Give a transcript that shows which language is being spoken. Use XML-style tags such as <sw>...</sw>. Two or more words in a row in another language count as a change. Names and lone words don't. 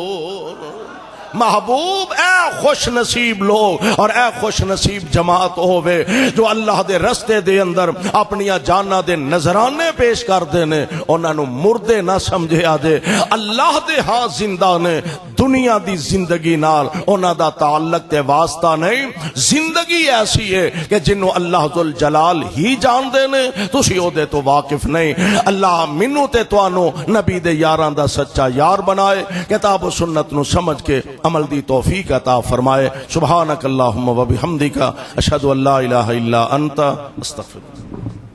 <pa>محبوب اے خوش نصیب لوگ اور اے خوش نصیب جماعت ہووے جو اللہ دے رستے دے اندر اپنی جانہ دے نظرانے پیش کر دینے، انہاں نو مردے نہ سمجھے آدے، اللہ دے ہاں زندہ نے، دنیا دی زندگی نال انہاں دا تعلق تے واسطہ نہیں۔ زندگی ایسی ہے کہ جنہوں اللہ ذوالجلال ہی جان دینے، تسی او دے تو واقف نہیں۔ اللہ منو تے توانو نبی دے یاراں دا سچا یار بنائے، کتاب و سنت نو سمجھ کے عمل دی توفیق عطا فرمائے۔</pa> <ar>سبحانک اللہم و بحمدک، اشہد ان لا الہ الا انت، استغفرک۔</ar>